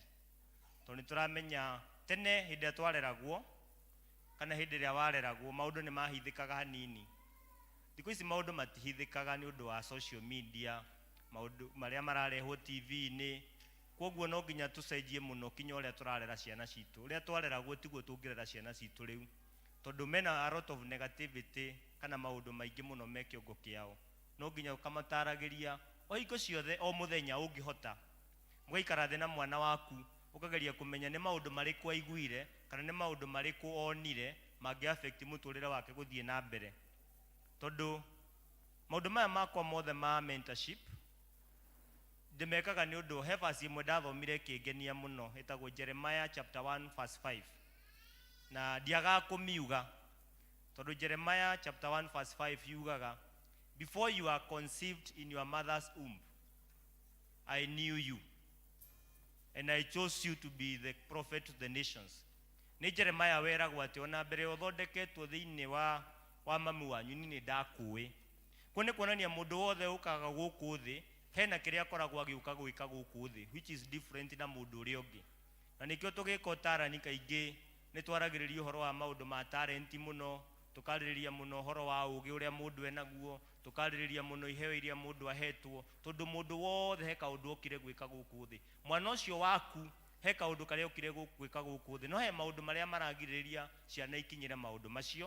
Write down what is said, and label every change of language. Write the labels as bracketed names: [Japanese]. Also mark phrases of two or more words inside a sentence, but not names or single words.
[Kikuyu] Toni turamenya tene hindi twareragwo kana hindi ria wareragwo maundu ni mahithikaga hanini. Thikũ ici maundu matihithikaga ni undu wa [English] social media, [Kikuyu] maundu maria mararehwo TV-ini. Koguo no nginya tucenjie muno kinya uria turarera ciana citu. Uria twareragwo tiguo tungirera ciana citu riu. Tondu mena [English] a lot of negativity [Kikuyu] kana maundu maingi muno me kiongo kiao. No nginya ukamataragiria o hingo ciothe o muthenya ungihota. Mugaikara thĩ na mwana waku ukageria kumenya ni maundu mariku aiguire kana ni maundu mariku onire mangi affect muturire wake guthie na mbere. Tondu maundu maya makwa mothe ma mentorship ndimekaga ni undu he verse imwe ndathomire kingenia muno etagwo Jeremiah [English] chapter 1 verse 5 [Kikuyu] na ndiaga kumiuga tondu Jeremiah [English] chapter 1 verse 5 [Kikuyu] yugaga [English] before you are conceived in your mother's womb I knew you, and I chose you to be the prophet to the nations. [Kikuyu] Nĩ Jeremiah weragwo atĩ ona mbere ũthondeketwo thĩinĩ wa mami wanyu nĩ ndakũĩ. Ko nĩ kuonania mũndũ wothe ũkaga gũkũ thĩ hena kĩrĩa akoragwo agĩũka gwĩka gũkũ thĩ, [English] which is different [Kikuyu] na mũndũ ũrĩa ũngĩ. Na nĩkĩo tũgĩka ũtarani kaingĩ nĩ twaragĩrĩria ũhoro wa maũndũ ma talent mũno, tukarĩrĩria mũno ũhoro wa ũũgĩ ũrĩa mũndũ enaguo, tukarĩrĩria mũno iheo iria mũndũ ahetwo, tondũ mũndũ wothe he kaũndũ okire gwĩka gũkũ thĩ. Mwana ũcio waku he kaũndũ karĩa okire gwĩka gũkũ thĩ, no he maũndũ marĩa maragirĩrĩria ciana ikinyĩre maũndũ macio.